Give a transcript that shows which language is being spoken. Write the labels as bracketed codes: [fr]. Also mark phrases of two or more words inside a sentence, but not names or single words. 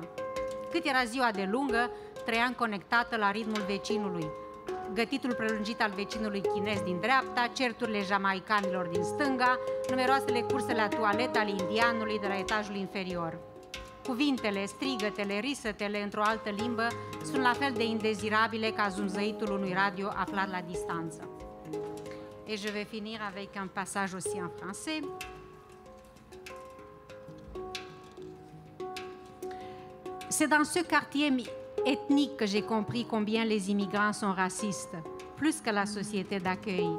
[ro] Cât era ziua de lungă, trăiam conectată la ritmul vecinului, gătitul prelungit al vecinului chinez din dreapta, certurile jamaicanilor din stânga, numeroasele curse la toaletă ale indianului de la etajul inferior. Cuvintele, strigătele, risătele într-o altă limbă sunt la fel de indezirabile ca zunzăitul unui radio aflat la distanță. [fr] Et je vais finir avec un passage aussi en français. C'est dans ce quartier ethnique que j'ai compris combien les immigrants sont racistes, plus que la société d'accueil.